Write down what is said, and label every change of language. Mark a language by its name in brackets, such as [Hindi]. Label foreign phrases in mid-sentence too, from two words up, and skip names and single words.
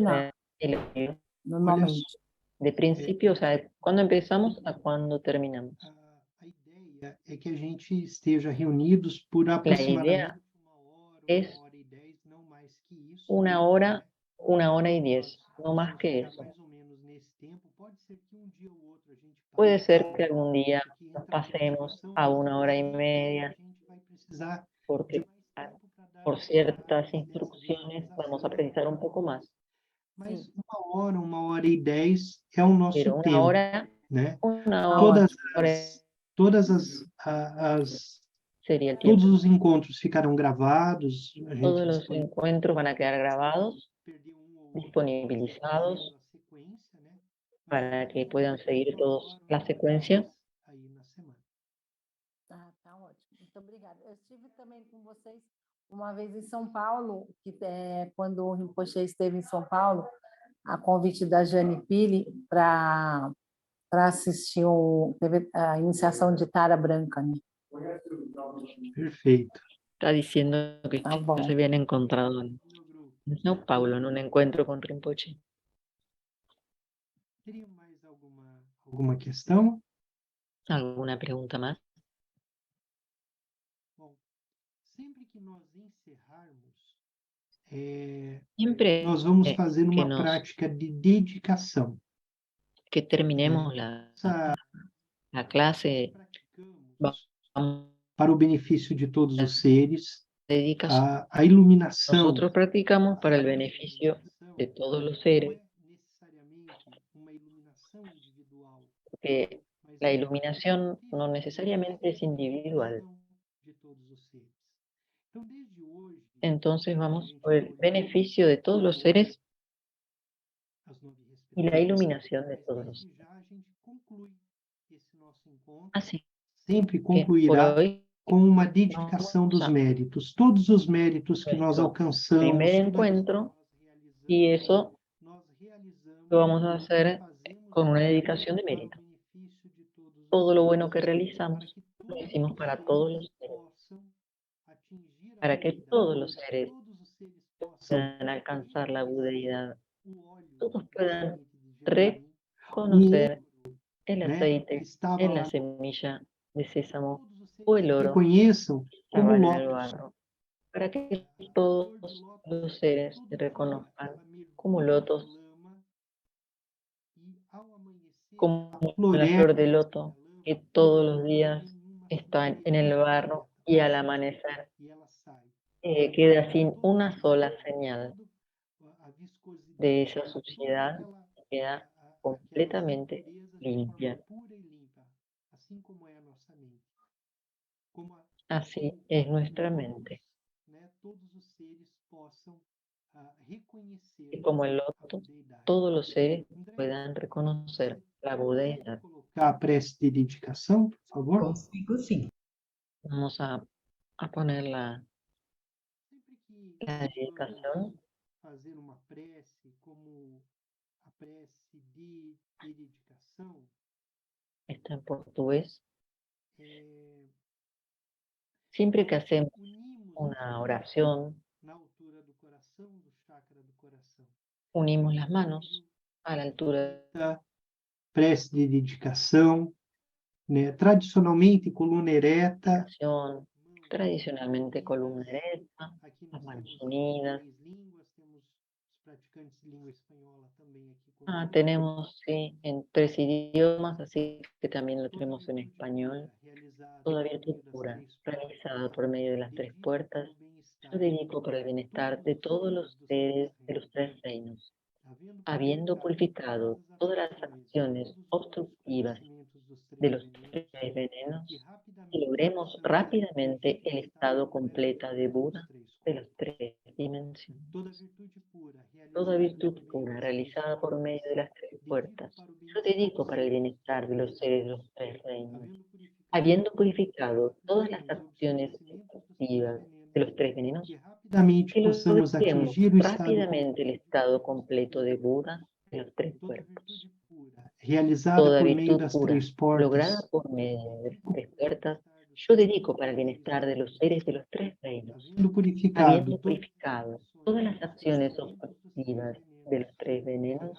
[Spanish] terminar, ser el libro. normalmente. De principio, o sea, de cuándo empezamos a cuándo terminamos. [Portuguese] A ideia é que a gente esteja reunidos por [Spanish] La [Portuguese] aproximadamente [Spanish] idea es [Portuguese] uma hora e 10, não mais que isso. [Spanish] 1 hora y 10, no más que eso. [Portuguese] Mais ou menos nesse tempo, pode ser que dia ou outro a gente [Spanish] Puede ser que algún día nos pasemos a 1 hora y media, [Portuguese] a gente vai precisar [Spanish] porque por ciertas instrucciones vamos a precisar un poco más. [Portuguese] Mas 1 hora e 10 é o nosso [Spanish] Pero [Portuguese] tempo, [Spanish] una [Portuguese] né? [Spanish] hora sería el tiempo. [Portuguese] Todos os encontros ficarão gravados, a gente [Spanish] Todos los encuentros van a quedar grabados, [Portuguese] perdeu ou outro, disponibilizados, a sequência, né? [Spanish] para que puedan seguir todos la secuencia. [Portuguese] Aí na semana. Tá ótimo. Muito obrigada. Eu estive também com vocês Uma vez em São Paulo, quando o Rinpoche esteve em São Paulo, a convite da Jane Pili para assistir teve a iniciação de Tara Branca, né? Perfeito. [Spanish] Está diciendo que [Portuguese] Tá bom. [Spanish] se habían encontrado en Sao Paulo, en un encuentro con Rinpoche. [Portuguese] Teria mais alguma questão? [Spanish] ¿Alguna pregunta más? [Portuguese] Bom, sempre que nós encerrarmos, [Spanish] Siempre [Portuguese] nós vamos fazer [Spanish] que [Portuguese] uma prática de dedicação. [Spanish] que terminemos la clase, [Portuguese] Praticamos [Spanish] vamos [Portuguese] para o benefício de todos os seres, [Spanish] a dedicación. [Portuguese] a iluminação. [Spanish] Nosotros practicamos para el beneficio de todos los seres, [Portuguese] Não é necessariamente uma iluminação individual, [Spanish] porque [Portuguese] mas [Spanish] la [Portuguese] é [Spanish] iluminación no necesariamente es individual. [Portuguese] de todos os seres. Então, desde hoje, [Spanish] Entonces vamos por el beneficio de todos los seres [Portuguese] às 9h [Spanish] y la iluminación de [Portuguese] mas [Spanish] todos los [Portuguese] desde [Spanish] seres. [Portuguese] já a gente conclui esse nosso encontro. [Spanish] Así [Portuguese] Sempre [Spanish] que por [Portuguese] concluirá [Spanish] hoy, [Portuguese] com uma dedicação dos méritos. Todos os méritos que nós [Spanish] nuestro [Portuguese] alcançamos, [Spanish] primer [Portuguese] tudo aquilo [Spanish] encuentro, [Portuguese] que [Spanish] y eso [Portuguese] nós realizamos, [Spanish] lo vamos a hacer [Portuguese] fazemos [Spanish] con una [Portuguese] para [Spanish] dedicación de [Portuguese] o [Spanish] mérito. [Portuguese] benefício de todos os [Spanish] Todo lo [Portuguese] seres, [Spanish] bueno que [Portuguese] para [Spanish] realizamos [Portuguese] que [Spanish] lo [Portuguese] todos [Spanish] hicimos [Portuguese] os [Spanish] para [Portuguese] seres [Spanish] todos los seres, [Portuguese] possam atingir a [Spanish] para que [Portuguese] budeidade, [Spanish] todos los seres [Portuguese] todos os seres possam [Spanish] puedan alcanzar la budeidad, [Portuguese] o óleo [Spanish] todos [Portuguese] da [Spanish] puedan [Portuguese] semente de gergelim, [Spanish] reconocer el [Portuguese] né, [Spanish] aceite [Portuguese] que estava [Spanish] en la [Portuguese] lá, [Spanish] semilla de sésamo [Portuguese] todos os o seres [Spanish] el oro [Portuguese] reconheçam como [Spanish] estaba en el [Portuguese] lótus. [Spanish] barro, para que [Portuguese] A [Spanish] todos [Portuguese] flor de lótus, [Spanish] los seres [Portuguese] todo [Spanish] se [Portuguese] dia [Spanish] reconozcan [Portuguese] ela mergulha [Spanish] como [Portuguese] na [Spanish] lotos, [Portuguese] lama e ao amanhecer [Spanish] como [Portuguese] ela [Spanish] la [Portuguese] floresce [Spanish] flor de [Portuguese] na [Spanish] loto, [Portuguese] lama [Spanish] que [Portuguese] e [Spanish] todos los [Portuguese] depois [Spanish] días [Portuguese] nenhuma [Spanish] está en [Portuguese] semente [Spanish] el barro y al [Portuguese] aparece [Spanish] amanecer [Portuguese] e ela sai. [Spanish] queda sin [Portuguese] Todos [Spanish] una [Portuguese] os [Spanish] sola [Portuguese] seres, [Spanish] señal [Portuguese] toda a viscosidade, [Spanish] de esa [Portuguese] toda [Spanish] suciedad, [Portuguese] aquela [Spanish] queda [Portuguese] aquelas [Spanish] completamente [Portuguese] impurezas de [Spanish] limpia. [Portuguese] forma pura e limpa, assim como é a nossa mente. [Spanish] Así es nuestra mente. [Portuguese] Né, todos os seres possam reconhecer [Spanish] Y como el [Portuguese] a [Spanish] loto, [Portuguese] budeidade. [Spanish] todos los seres [Portuguese] André, [Spanish] puedan reconocer la [Portuguese] consegue [Spanish] budeidad. [Portuguese] colocar a prece de dedicação, por favor? Consigo sim. [Spanish] Vamos a poner la [Portuguese] Sempre que [Spanish] dedicación. [Portuguese] fazer uma prece como a prece de dedicação, [Spanish] Está en portugués. Siempre que hacemos unimos una oración, [Portuguese] na altura do coração, do chakra do coração. [Spanish] unimos las manos a la altura [Portuguese] Prece de dedicação, né? Tradicionalmente coluna [Spanish] de [Portuguese] ereta, [Spanish] la oración, tradicionalmente columna erecta, [Portuguese] aqui [Spanish] las [Portuguese] nós [Spanish] manos [Portuguese] temos [Spanish] unidas. [Portuguese] 3 línguas, temos os praticantes de língua espanhola também aqui conosco. [Spanish] Tenemos, sí, en 3 idiomas, así que también lo tenemos en español. Toda virtud pura, realizada por medio de las 3 puertas, yo dedico para el bienestar de todos los seres de los 3 reinos, habiendo purificado todas las acciones obstructivas de los 3 venenos, y logremos rápidamente el estado completo de Buda de las 3 dimensiones. Toda virtud pura realizada por medio de las 3 puertas, yo dedico para el bienestar de los seres de los 3 reinos, habiendo purificado todas las acciones obstructivas de los 3 venenos, [Portuguese] Rapidamente [Spanish] que [Portuguese] possamos [Spanish] logremos [Portuguese] atingir o estado [Spanish] rápidamente el estado completo de Buda de los 3 cuerpos. [Portuguese] realizada [Spanish] Toda [Portuguese] por meio [Spanish] virtud [Portuguese] das [Spanish] pura, [Portuguese] 3 portas, [Spanish] lograda por medio de las 3 puertas, yo dedico para el bienestar de los seres de los 3 reinos, [Portuguese] havendo purificado [Spanish] habiendo purificado todas las acciones obstructivas de los 3 venenos,